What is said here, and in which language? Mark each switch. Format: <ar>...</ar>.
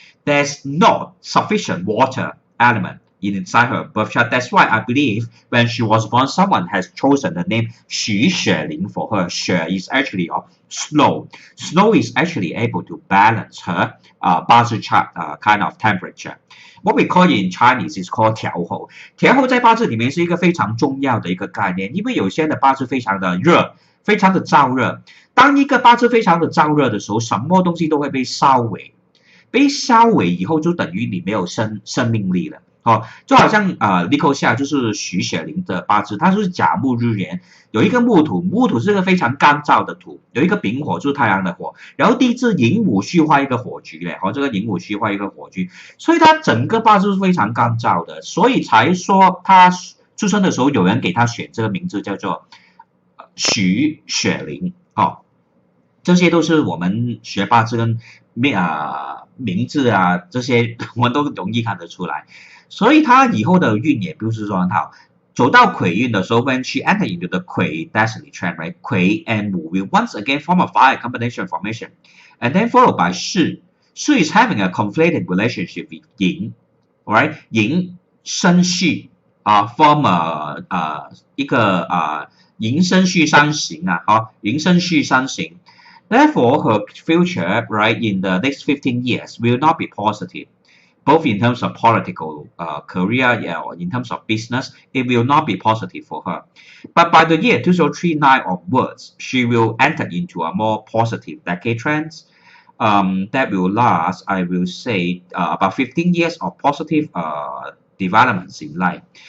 <en>There's not sufficient water element inside her birth chart. That's why I believe when she was born, someone has chosen the name Xu Xueling for her. Xue is actually snow. Snow is actually able to balance her Bazi chart kind of temperature. What we call in Chinese is called 调候。</en> <zh>调候在八字里面是一个非常重要的一个概念，因为有些的八字非常的热，非常的燥热。当一个八字非常的燥热的时候，什么东西都会被烧萎。被烧萎以后，就等于你没有生命力了。哦，就好像Nicole Seah 就是徐雪玲的八字，它是甲木日元，有一个木土，木土是个非常干燥的土，有一个丙火就是太阳的火，然后地支寅午戌化一个火局嘞，这个寅午戌化一个火局，所以它整个八字是非常干燥的，所以才说他出生的时候有人给他选这个名字叫做徐雪玲，这些都是我们学八字跟名字啊这些我们都容易看得出来。所以他以后的运也不是说很好。走到癸运的时候</zh> <en>，when she entered into the 癸 destiny trend, right? 癸 and 木 will once again form a fire combination formation, and then followed by 巳. Su is having a conflicted relationship with yin, right?</en> <zh>Yin 生巳form 一个寅申戌三刑寅申戌三刑.</zh> <en>Therefore, her future, right, in the next 15 years will not be positive. Both in terms of political career or in terms of business, it will not be positive for her. But by the year 2039 onwards, she will enter into a more positive decade trends that will last, I will say, about 15 years of positive developments in life.</en>